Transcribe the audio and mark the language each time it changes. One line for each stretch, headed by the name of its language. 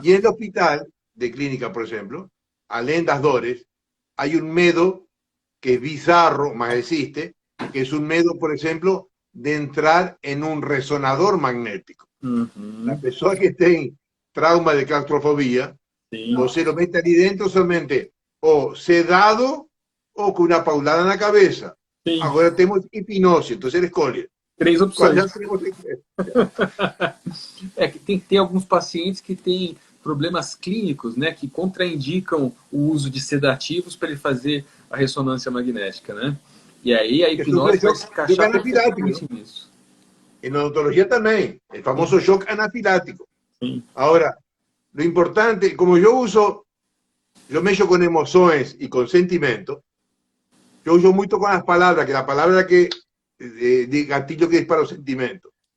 Spanish: Y en el hospital de clínica, por ejemplo, além das dores, hay un medo que es bizarro, más existe, que es un medo, por ejemplo, de entrar en un resonador magnético. La persona que tiene trauma de claustrofobia,
Portuguese: Sim.
Spanish: o se lo mete ahí dentro solamente o sedado o con una paulada en la cabeza.
Portuguese: Sim.
Spanish: Ahora tenemos hipnosis, entonces él escolhe.
Portuguese: 3
Spanish: ¿Cuál
Portuguese: opções. É que tem alguns pacientes que têm problemas clínicos, né, que contraindicam o uso de sedativos para ele fazer a ressonância magnética, né? E aí a hipnose vai se encaixar perfeitamente nisso.
Spanish: En odontología también, el famoso shock anafilático.
Portuguese: Sim.
Spanish: Ahora, lo importante, como yo mezclo con emociones y con sentimientos, yo uso mucho con las palabras, que la palabra que de gatillo que dispara los sentimientos.